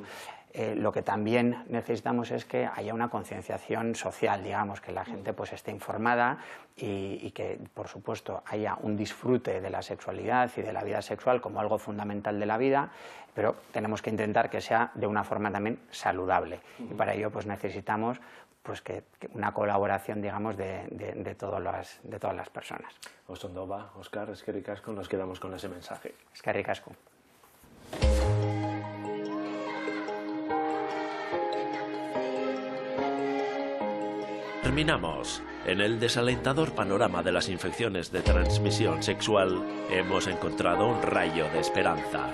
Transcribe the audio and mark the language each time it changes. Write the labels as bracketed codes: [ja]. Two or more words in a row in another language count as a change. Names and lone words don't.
[es] Lo que también necesitamos es que haya una concienciación social, digamos, que la gente pues esté informada y que, por supuesto, haya un disfrute de la sexualidad y de la vida sexual como algo fundamental de la vida, pero tenemos que intentar que sea de una forma también saludable. Y para ello pues necesitamos pues que una colaboración, digamos, de todas las personas. [eu] Osondo ba, Óscar, eskerrik asko, [es] nos quedamos con ese mensaje. [eu] Eskerrik asko. [es] Terminamos. En el desalentador panorama de las infecciones de transmisión sexual hemos encontrado un rayo de esperanza.